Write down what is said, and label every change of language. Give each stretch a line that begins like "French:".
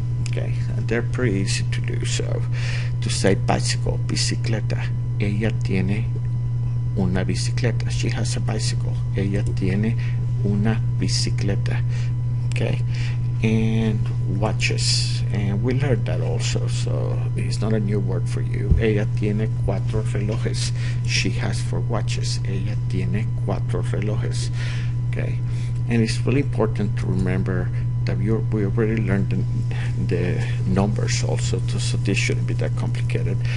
English: Okay, and they're pretty easy to do. So, to say bicycle, bicicleta.
Spanish: Ella tiene una bicicleta.
English: She has a bicycle.
Spanish: Ella tiene una bicicleta.
English: Okay, and watches. And we learned that also, so it's not a new word for you.
Spanish: Ella tiene 4 relojes.
English: She has 4 watches.
Spanish: Ella tiene 4 relojes.
English: Okay, and it's really important to remember that we already learned the numbers also, so this shouldn't be that complicated.